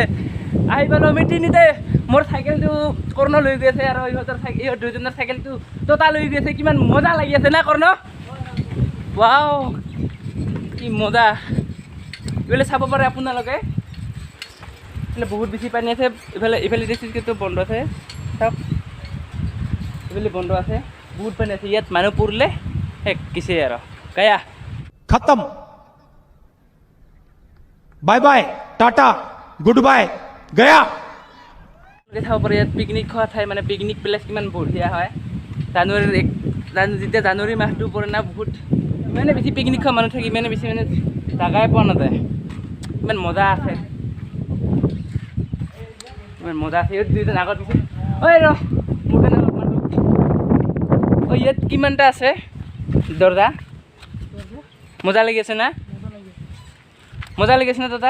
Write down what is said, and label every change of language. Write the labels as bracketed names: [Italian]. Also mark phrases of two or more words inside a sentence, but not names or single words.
[Assamese] আহি পালোঁ আমি তিনিতে মোৰ চাইকেলটো কৰ্ণ লৈ গৈ আছে আৰু ইহঁত দুজনৰ চাইকেলটো ততা লৈ গৈ আছে কিমান মজা লাগি আছে না কৰ্ণ ৱাও কি মজা এইফালে চাব পাৰে আপোনালোকে এইফালে বহুত বেছি পানী আছে ইফালে ডিষ্ট্ৰিক্টটো বন্ধ আছে চাওক এইফালে বন্ধ আছে বহুত পানী আছে ইয়াত মানুহ পৰিলে শেষ কিছে আৰু गया [English] खत्म bye bye tata good bye गया [Assamese] চাব পাৰে ইয়াত পিকনিক খোৱা ঠাই মানে [English] picnic place [Assamese] কিমান বঢ়িয়া হয় যেতিয়া জানুৱাৰী মাহটো পৰে না বহুত ইমানে বেছি পিকনিক খোৱা মানুহ থাকে ইমানে বেছি মানে জাগাই পোৱা নাযায় ইমান মজা আছে ইয়াত দুইজন আগত পিছে ঐ ৰ মোৰ কাৰণে অলপমান ইয়াত কিমানটা আছে দৰজা মজা লাগি আছে না দাদা